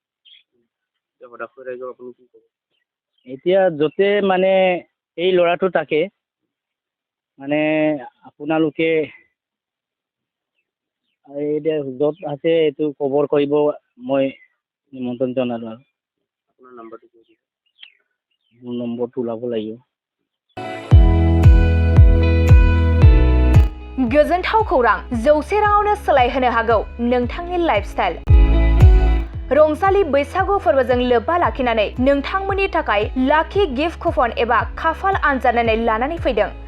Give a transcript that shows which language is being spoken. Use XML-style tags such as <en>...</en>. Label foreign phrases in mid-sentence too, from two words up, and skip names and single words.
<as>এতিয়া য'তে মানে এই ল'ৰাটো থাকে মানে আপোনালোকে এতিয়া য'ত আছে এইটো খবৰ কৰিব মই নিমন্ত্ৰণ জনালোঁ। আৰু আপোনাৰ নম্বৰটো মোৰ নম্বৰটো ওলাব লাগিব।</as> <brx>गोजोनथाव खौरां 100 राङावनो सोलायहोनो हागौ नोंथांनि लाइफस्टाइल। रंजालि बैसागु फोरबोजों लोब्बा लाखिनानै नोंथांमोननि थाखाय</brx> <en>lucky gift coupon</en> <brx>एबा खाफाल आनजाद नायनाय लानानै फैदों।</brx>